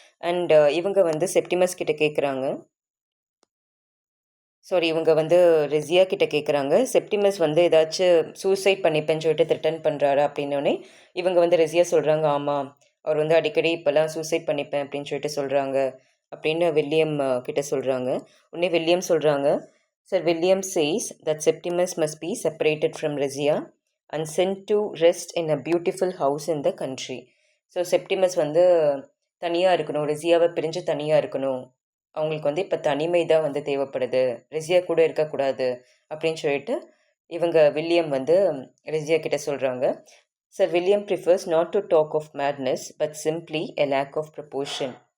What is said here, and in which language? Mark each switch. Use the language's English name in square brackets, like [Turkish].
[Tamil] And இவங்க வந்து Septimus கிட்ட கேட்குறாங்க, இவங்க வந்து ரெசியா கிட்ட கேட்குறாங்க, செப்டிமஸ் வந்து ஏதாச்சும் சூசைட் பண்ணிப்பேன்னு சொல்லிட்டு த்ரெட்டன் பண்ணுறாரு அப்படின்னோடனே இவங்க வந்து ரெசியா சொல்கிறாங்க, ஆமாம் அவர் வந்து அடிக்கடி இப்போல்லாம் சூசைட் பண்ணிப்பேன் அப்படின்னு சொல்லிட்டு சொல்கிறாங்க அப்படின்னு வில்லியம் கிட்ட சொல்கிறாங்க. உடனே வில்லியம் சொல்கிறாங்க, [English] Sir William says that Septimus must be separated from Resia and sent to rest in a beautiful house in the country. [Tamil] So Septimus வந்து தனியாக இருக்கணும், ரெசியாவை பிரிஞ்சு தனியாக இருக்கணும், அவங்களுக்கு வந்து இப்போ தனிமை தான் வந்து தேவைப்படுது, ரெசியா கூட இருக்கக்கூடாது அப்படின்னு சொல்லிட்டு இவங்க வில்லியம் வந்து ரெசியா கிட்ட சொல்கிறாங்க. [English] Sir William prefers not to talk of madness but simply a lack of proportion.